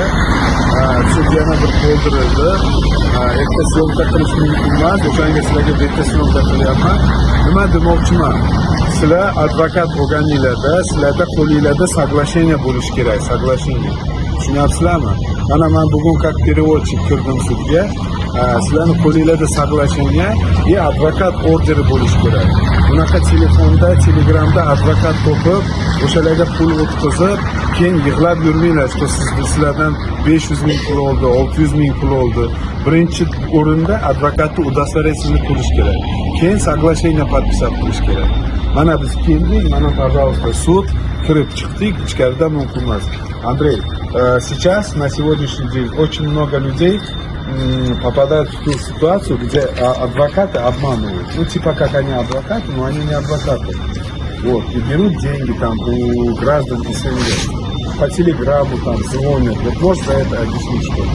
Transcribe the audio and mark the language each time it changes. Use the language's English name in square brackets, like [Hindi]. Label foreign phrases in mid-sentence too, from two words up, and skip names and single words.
[Uzbek] Sudyani bir qoldirildi. Erta syomka qilish mumkin emas, o'shanga sizlarga beta syomka qilyapman. Nima demoqchiman? Sizlar advokat bo'lganinglarda, sizlarda qo'lingizda соглашение bo'lishi kerak, соглашение. Tushunyapsizlarmi? Mana men bugun [Russian] как переводчик [Uzbek] kirdim sudga. Sizlarni qo'lingizda [Russian] соглашение и [Uzbek] advokat orderi bo'lishi kerak. Bunaqa telefonda, telegramda advokat topib, o'shalarga pul o'tkazib, keyin yig'lab yurmanglar, что sizlardan 500 ming pul oldi, 600 ming pul oldi. Birinchi o'rinda advokatni удостоверениесini ko'rish kerak. Keyin [Russian] соглашение подписать [Uzbek] qilish kerak. Mana biz keldik, mana [Russian] пожалуйста, суд, [Uzbek] kirib chiqdik, ichkarida mumkin emas. [Russian] Андрей, сейчас, на сегодняшний день, очень много людей попадают в ту ситуацию, где адвокаты обманывают. Ну, типа как они адвокаты, но они не адвокаты. Вот, и берут деньги там у граждан СНГ. По телеграмму там звонят. Вот можешь за это объяснить что-то?